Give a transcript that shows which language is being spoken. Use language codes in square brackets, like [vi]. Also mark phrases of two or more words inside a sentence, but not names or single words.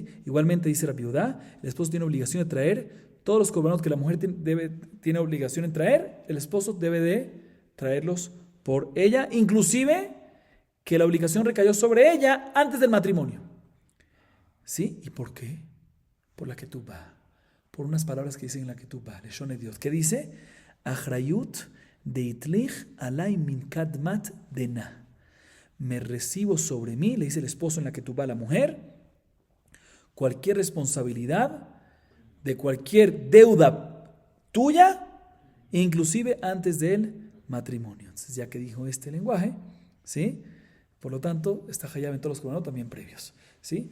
[es] Igualmente dice Rabbi Yehuda, el esposo tiene obligación de traer todos los corbanos que la mujer tiene obligación en traer, el esposo debe de traerlos por ella, inclusive que la obligación recayó sobre ella antes del matrimonio. ¿Sí? ¿Y por qué? Por la ketubá, por unas palabras que dicen en la ketubá, [he] לשון הדיוט, [es] que dice, [arc] אחריות דאית ליך עלי מן קדמת דנא. [es] Me recibo sobre mí, le dice el esposo en la ketubá a la mujer, cualquier responsabilidad de cualquier deuda tuya, inclusive antes del matrimonio. Entonces, ya que dijo este lenguaje, ¿sí? Por lo tanto, está hayab en todos los corbanos también previos, ¿sí?